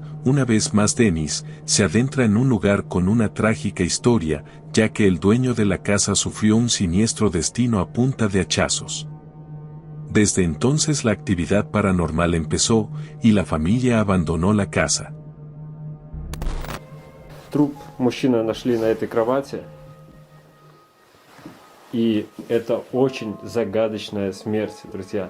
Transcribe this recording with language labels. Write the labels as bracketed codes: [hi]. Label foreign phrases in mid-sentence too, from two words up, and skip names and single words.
[es] Una vez más Dennis se adentra en un lugar con una trágica historia, ya que el dueño de la casa sufrió un siniestro destino a punta de hachazos. Desde entonces la actividad paranormal empezó, y la familia abandonó la casa. [ru] Труп мужчины нашли на этой кровати. И это очень загадочная смерть, друзья.